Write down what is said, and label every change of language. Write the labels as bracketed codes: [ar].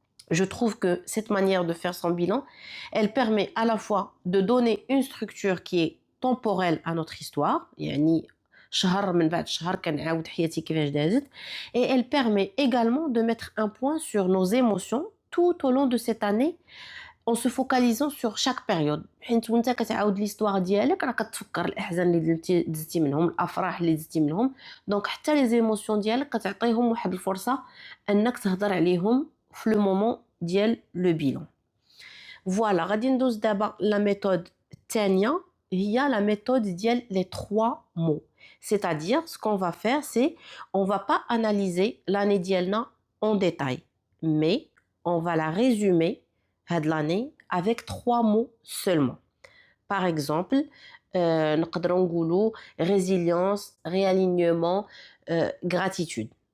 [fr] Je trouve que cette manière de faire son bilan, elle permet à la fois de donner une structure qui est temporelle à notre histoire, yani [ar] شهر من بعد شهر كنعاود حياتي كيفاش دازت. [fr] Et elle permet également de mettre un point sur nos émotions tout au long de cette année en se focalisant sur chaque période. [ar] حيت وانت كتعاود ليستوار ديالك راه كتفكر الاحزان اللي دزتي منهم، الافراح اللي دزتي منهم، دونك حتى لي زيموسيون ديالك كتعطيهم واحد الفرصه انك تهضر عليهم في لو مومون ديال لو بيلون. فوالا غادي ندوز دابا لا ميثود الثانيه هي [fr] la méthode [ar] ديال [fr] les 3 mots. C'est-à-dire, ce qu'on va faire, c'est on va pas analyser l'année [ar] ديالنا [fr] en détail, mais on va la résumer, [ar] هاد [fr] l'année, avec 3 mots seulement. Par exemple, [ar] نقدروا نقولوا [fr] résilience, réalignement, gratitude.